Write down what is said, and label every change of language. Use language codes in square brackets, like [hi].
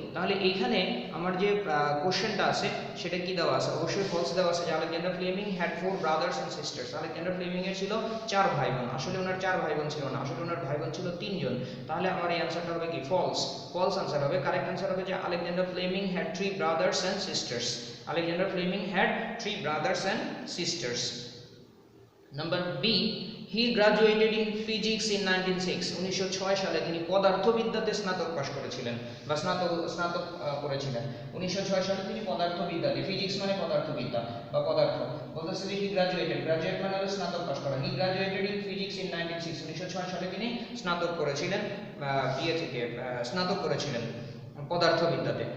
[bn] তাহলে এইখানে আমার যে কোশ্চেনটা আছে সেটা কি দেওয়া আছে? অবশ্যই ফলস দেওয়া আছে যে [en] Alexander Fleming had 4 brothers and sisters. [bn] Alexander Fleming এর ছিল 4 ভাই বোন, আসলে ওনার 4 ভাই বোন ছিল না, আসলে ওনার ভাই বোন ছিল 3 জন। তাহলে আমার এই আনসারটা হবে কি? ফলস। ফলস আনসার হবে। কারেক্ট আনসার হবে যে [en] Alexander Fleming had 3 brothers and sisters. Alexander Fleming had 3 brothers and sisters. Number B, he graduated in physics in 1906. [bn] 1906 সালে তিনি পদার্থবিদ্যাতে স্নাতক পাশ করেছিলেন বা স্নাতক করেছিলেন। 1906 সালে তিনি পদার্থবিদ্যাতে, ফিজিক্স মানে পদার্থবিদ্যা বা পদার্থ, বলতেছে যে [en] he graduated, [bn] গ্রাজুয়েট মানে হলো স্নাতক পাশ করা। [en] he graduated in physics in 1906, [bn] 1906 সালে তিনি স্নাতক করেছিলেন, বিএ থেকে স্নাতক করেছিলেন পদার্থবিদ্যাতে।